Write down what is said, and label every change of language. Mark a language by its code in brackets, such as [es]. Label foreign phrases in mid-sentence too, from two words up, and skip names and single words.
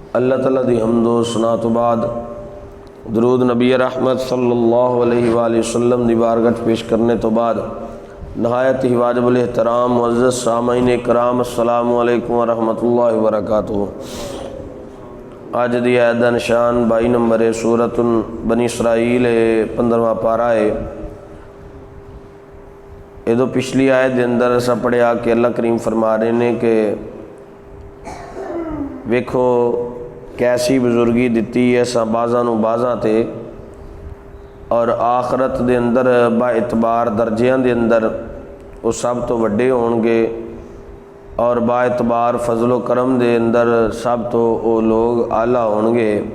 [pa] اللہ تعالیٰ دی حمدو ثنا توں بعد درود نبی رحمت [ar] صلی اللہ علیہ وسلم [pa] دی بارگاہ پیش کرنے توں بعد نہایت ہی واجب‌الاحترام معزز سامعین اکرام [ar] السلام علیکم و رحمۃاللہ و برکاتہ. [pa] اج دی آیت دا نشان 22 نمبر ہے، سورۃ بنی اسرائیل ہے، 15واں پارہ ہے. یہ پچھلی آیت کے اندر اسا پڑھیا کہ اللہ کریم فرما رہے نے کہ ویکھو کیسی بزرگی دتی ہے اسا بعضاں نوں بعضاں تے، اور آخرت دے اندر با اعتبار درجیاں دے اندر وہ سب توں وڈے ہونگے، اور با اعتبار فضلو کرم دے اندر سب توں وہ لوگ اعلیٰ ہونگے.